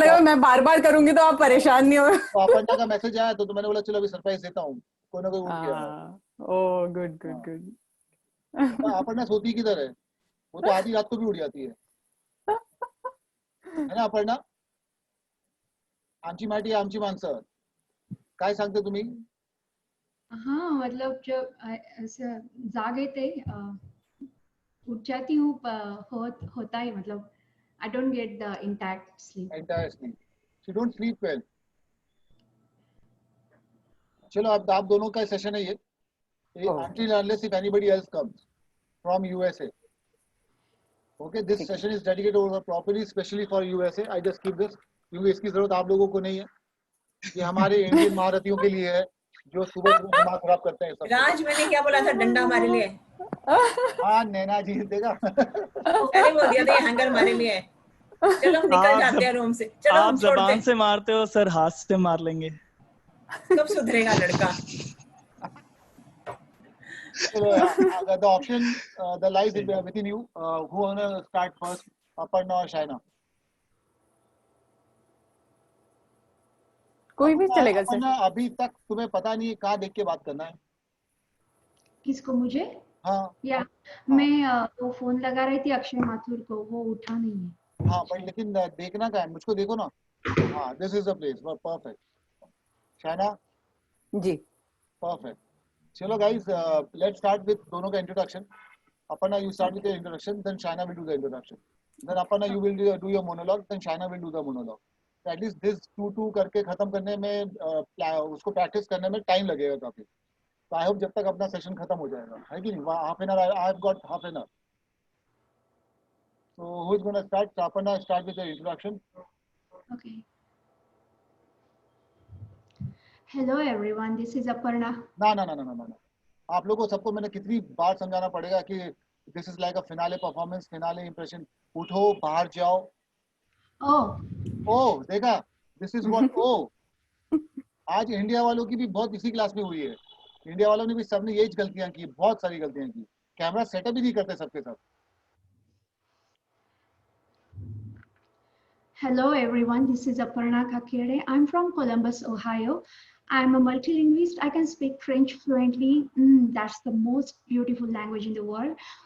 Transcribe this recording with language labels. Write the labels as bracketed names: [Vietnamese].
[Hindi] लगा मैं बार बार करूंगी तो आप परेशान नहीं हो। अपर्णा का मैसेज आया तो मैंने बोला चलो अभी सरप्राइज देता हूँ, कोई ना कोई उठ गया है। [English] oh good good [Hindi] हाँ, [English] Good. [Hindi] अपर्णा सोती किधर है? वो तो आधी रात को भी उठ जाती है ना अपर्णा? [Marathi] आमची माटी आमची माणसं, काय सांगते तुम्ही? [Hindi] हाँ मतलब जब ऐसे जाग येते उठ जाती हूँ होता ही मतलब [English] I don't get the intact sleep. Entire sleep, she don't sleep well. [Hindi] चलो अब आप दोनों का सेशन है ये, [English] Okay until unless if anybody else comes from USA. Okay, this [Hindi] ठीक है, [English] session is dedicated over properly, especially for USA. I just keep this [Hindi] क्योंकि इसकी जरूरत आप लोगों को नहीं है, ये हमारे इंडियन महारथियों के लिए है जो सुबह सुबह दिमाग खराब करते हैं सबको। राज, मैंने क्या बोला था, डंडा हमारे लिए। हाँ नैना जी, देखा। पहले बोल दिया था ये हैंगर हमारे लिए है। चलो हम निकल जाते हैं रूम से, चलो आप हम छोड़ते जबान हैं। से मारते हो सर, हाथ से मार लेंगे। कब सुधरेगा लड़का? [English] So, the option, the lies within you. Who wanna start first? Aparna or Shaina? [Hindi] कोई भी चलेगा सर। अपर्णा, अभी तक तुम्हें पता नहीं है कहाँ देख के बात करना है। किसको, मुझे? हाँ या मैं वो फोन लगा रही थी अक्षय माथुर को, वो उठा नहीं है। हाँ, पर लेकिन देखना क्या है, मुझको देखो ना। हाँ, [English] This is the place, perfect. [Hindi] Shaina, ji perfect. [English] चलो guys, let's start with [Hindi] दोनों का [English] Introduction. Aparna, you start with okay your introduction, then Shaina will do the introduction. Then Aparna, you will do your monologue, then Shaina will do the monologue. So at least this [Hindi] 2-2 करके खत्म करने में, उसको practice करने में time लगेगा काफी। तो [English] I hope [Hindi] जब तक अपना सेशन खत्म हो जाएगा, है कि नहीं? [English] Half an hour, I have got half an hour. So who is going to start? So Aparna, start with your introduction. Okay. Hello everyone, this is Aparna. [Hindi] ना ना ना ना ना ना, आप लोगों को सबको मैंने कितनी बार समझाना पड़ेगा कि [English] This is like a finale performance, finale impression. [Hindi] उठो, बाहर जाओ। Oh, [English] oh [Hindi] देखा, [English] this is what, oh [Hindi] आज इंडिया वालों की भी बहुत इसी क्लास में हुई है। इंडिया वालों ने भी सबने यही गलतियां की, बहुत सारी गलतियां की, कैमरा सेटअप ही नहीं करते सबके सब। [English] Hello everyone, this is Aparna Kakere. I'm from Columbus, Ohio. I'm a multilingualist. I can speak French fluently. That's the most beautiful language in the world.